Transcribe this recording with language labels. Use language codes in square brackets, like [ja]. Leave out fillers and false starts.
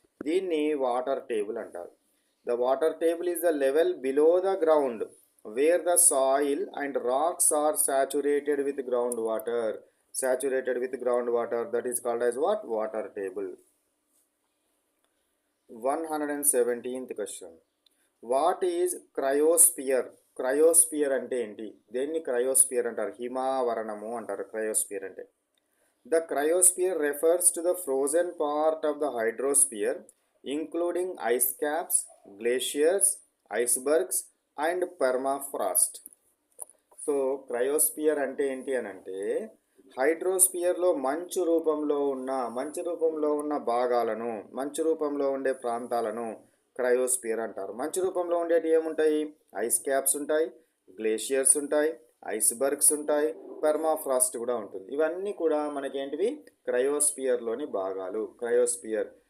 [te] దీన్ని water table అంటారు. [en] The water table is the level below the ground where the soil and rocks are saturated with ground water. That is called as what? Water table. 117th question. What is cryosphere? [te] Cryosphere అంటే ఏంటి? దేన్ని cryosphere అంటారు? హిమావరణము అంటారు cryosphere అంటే. [en] The cryosphere refers to the frozen part of the hydrosphere including ice caps, glaciers, icebergs and permafrost. [te] So cryosphere అంటే ఏంటి అని అంటే హైడ్రోస్పియర్లో మంచు రూపంలో ఉన్న భాగాలను, మంచు రూపంలో ఉండే ప్రాంతాలను క్రయోస్పియర్ అంటారు. మంచు రూపంలో ఉండేవి ఏముంటాయి? ఐస్ క్యాప్స్ ఉంటాయి, గ్లేషియర్స్ ఉంటాయి, ఐస్బర్గ్స్ ఉంటాయి, పెర్మాఫ్రాస్ట్ కూడా ఉంటుంది. ఇవన్నీ కూడా మనకేంటివి? క్రయోస్పియర్లోని భాగాలు. క్రయోస్పియర్